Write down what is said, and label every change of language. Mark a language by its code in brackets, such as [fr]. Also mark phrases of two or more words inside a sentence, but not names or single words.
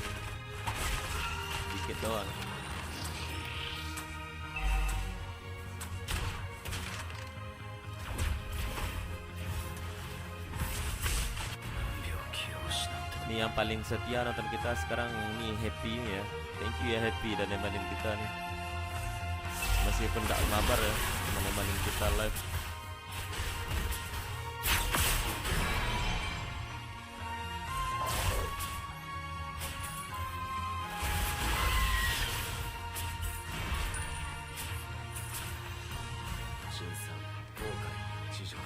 [id] Dikit doang. Nih yang paling setia nonton kita sekarang ini Happy ya. [en] Thank you [id] ya Happy dan nemanin kita nih. Meskipun gak mabar ya, cuma nemanin kita live. Shin-san, Hokai, Chijoku.